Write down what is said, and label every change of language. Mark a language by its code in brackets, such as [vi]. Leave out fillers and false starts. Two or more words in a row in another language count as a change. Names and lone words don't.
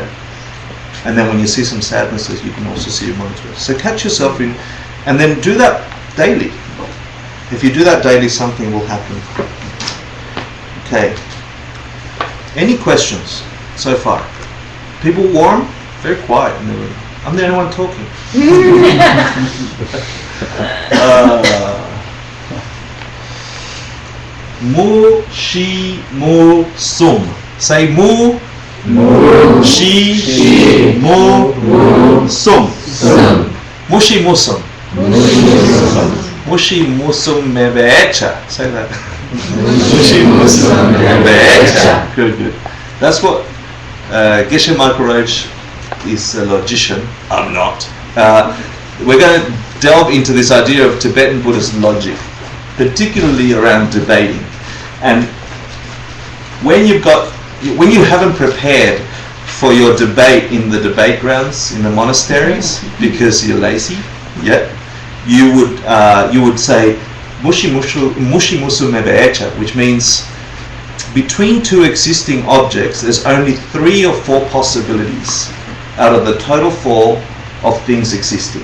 [en] And then when you see some sadnesses, you can also see your mind's rest. So catch yourself in, and then do that daily. If you do that daily, something will happen. Okay. Any questions so far? People warm? Very quiet in the room. I'm the only one talking. [bo] Mu, shi, mu, sum. [en] Say [bo] mu, shi, mu, sum. Mushi musum. Mushi musum mebecha. [en] Say that. [bo] Mushi musum mebecha. [en] Good. That's what Geshe Roach is a logician. I'm not. We're going to delve into this idea of Tibetan Buddhist logic, particularly around debating. And when you haven't prepared for your debate in the debate grounds in the monasteries because you're lazy, you would say [bo] mushi musu mebeecha, [en] which means between two existing objects there's only 3 or 4 possibilities out of the total 4 of things existing.